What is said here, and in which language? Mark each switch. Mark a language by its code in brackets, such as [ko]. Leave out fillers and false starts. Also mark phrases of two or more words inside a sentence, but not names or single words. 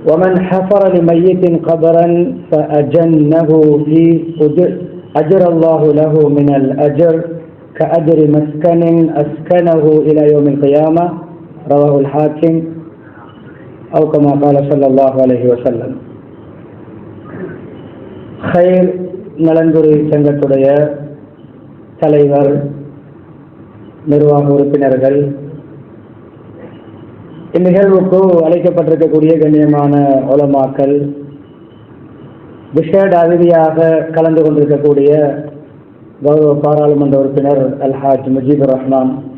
[ar] ومن حفر لميت قبرا فأجنه فيه أجر الله له من الأجر كأجر مسكن أسكنه إلى يوم القيامة رواه الحاكم أو كما قال صلى الله عليه وسلم. [ta] خير நலந்துறை சங்கத்துடைய தலைவர், நிர்வாக உறுப்பினர்கள், இந்நிகழ்வுக்கு அழைக்கப்பட்டிருக்கக்கூடிய கண்ணியமான உலமாக்கள், விசேட அதிதியாக கலந்து கொண்டிருக்கக்கூடிய கௌரவ பாராளுமன்ற உறுப்பினர் அல்ஹாஜ் முஜீபுர் ரஹ்மான்,